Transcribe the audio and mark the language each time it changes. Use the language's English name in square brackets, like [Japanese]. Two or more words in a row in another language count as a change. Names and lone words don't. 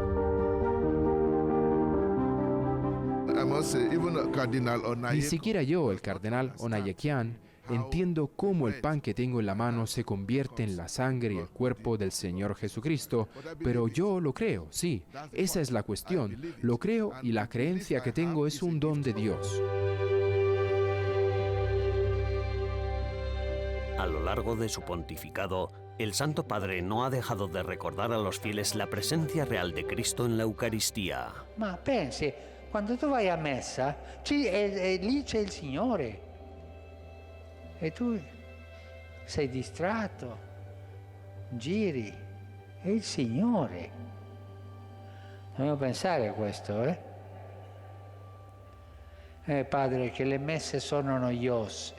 [Spanish] Ni siquiera yo, el cardenal Onayekian, entiendo cómo el pan que tengo en la mano se convierte en la sangre y el cuerpo del Señor Jesucristo, pero yo lo creo, sí, esa es la cuestión, lo creo y la creencia que tengo es un don de Dios. A lo largo de su pontificado, el Santo Padre no ha dejado de recordar a los fieles la presencia real de Cristo en la Eucaristía. [Italian] Ma pensi, quando tu vai a messa, lì c'è il Signore. E tu sei distratto, giri, è il Signore. Dobbiamo pensare a questo, Padre, che le messe sono noiose.